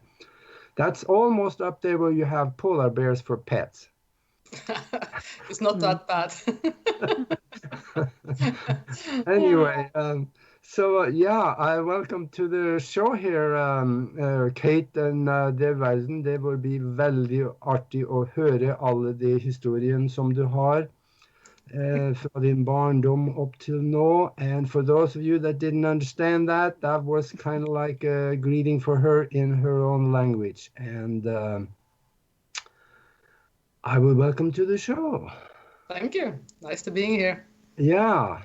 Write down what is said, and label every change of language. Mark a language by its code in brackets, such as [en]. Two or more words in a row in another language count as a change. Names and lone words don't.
[en] That's almost up there where you have polar bears for pets. It's not that bad. Anyway, I welcome to the show here, Kate. [no] And det vil bli veldig artig å høre alle de historiene som du har fra din barndom [en] up till now. And for those of you that didn't understand that was kind of like a greeting for her in her own language. And I will welcome to the show. Thank you. Nice to being here. Yeah.